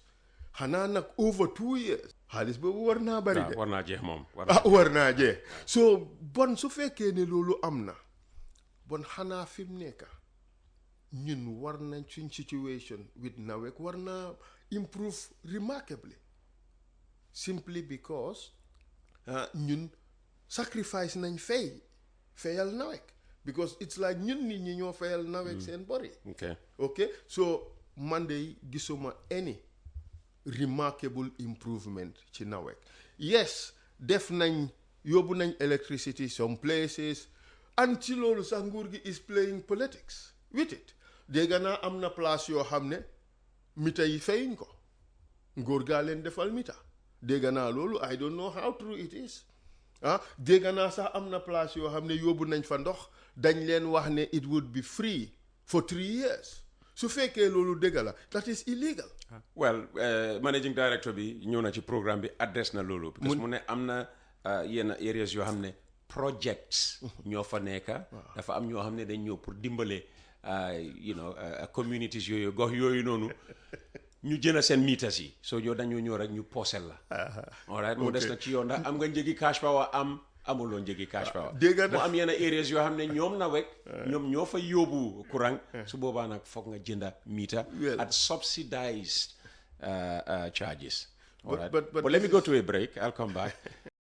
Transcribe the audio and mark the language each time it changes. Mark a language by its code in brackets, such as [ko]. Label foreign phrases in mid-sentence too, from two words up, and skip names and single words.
[wo] Xanaa nag [en] over 2 years. [wo] Xaalis boobu war naa bari de. War naa jeex moom. War naa jeex. So bon su fekkee ne loolu am na, bon xanaa fi mu nekk ñun war nañ suñ [en] situation with [wo] Nawek war naa [en] improve remarkably. Simply because [wo] ñun sacrifice nañ fayal Nawek, [en] because it's like [wo] ñun nit ñi ñoo fayal Nawek seen bori. [en] Okay, so Monday gisuma any remarkable improvement ci Nawek. Yes, [wo] def nañ yóbbu nañ [en] electricity some places, and [wo] ci loolu sax nguur gi [en] is playing politics with it. [wo] dégg naa am na place yoo xam ne mita yi fayuñ ko ngóor gaa leen defal mita dégg naa loolu [en] I don't know how true it is [wo] dégg naa sax am na place yoo xam ne yóbbu nañ fa ndox dañ leen wax ne [en] it would be free for 3 years [wo] su fekkee loolu dëgg la [en] that is illegal. Well managing director [wo] bi ñëw na ci programme bi adresse na loolu. [fr] parce que [wo] mu ne am na yenn areas yoo xam ne projects ñoo fa nekka dafa am ñoo xam ne dañ ñëw pour dimbale communities yooyu gox yooyu noonu ñu jënd seen meters yi soo ñëw dañoo ñëw rek ñu posel la. [en] all right [wo] mu des nag ci yoon ndax am nga njëgi [en] cash power [wo] amuloo njëgi [en] cash power. [wo] mu am yenn areas yoo xam ne ñoom na wek ñoom ñoo fa yóbbu courant su boobaa nag foog nga jënda meter [en] at subsidized charges. All right. But let me go to a break. I'll come back.